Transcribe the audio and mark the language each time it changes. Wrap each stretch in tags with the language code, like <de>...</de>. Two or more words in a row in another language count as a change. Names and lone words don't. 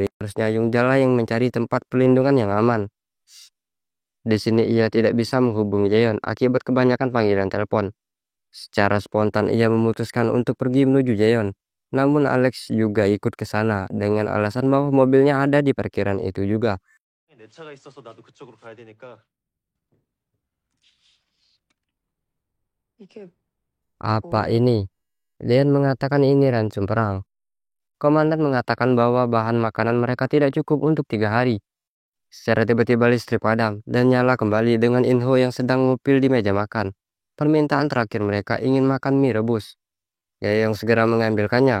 <id>Harusnya Yungja lah yang mencari tempat perlindungan yang aman. Di sini ia tidak bisa menghubungi Jaeon akibat kebanyakan panggilan telepon. Secara spontan ia memutuskan untuk pergi menuju Jaeon. Namun Alex juga ikut ke sana dengan alasan bahwa mobilnya ada di parkiran itu juga.</id> <ko>내 차가 있어서 나도 그쪽으로 가야 되니까. 이게</ko> <id>Apa ini? Leon mengatakan ini ransum perang. Komandan mengatakan bahwa bahan makanan mereka tidak cukup untuk 3 hari. Secara tiba-tiba listrik padam dan nyala kembali dengan Inho yang sedang ngupil di meja makan. Permintaan terakhir mereka ingin makan mie rebus. Yang segera mengambilkannya.</id>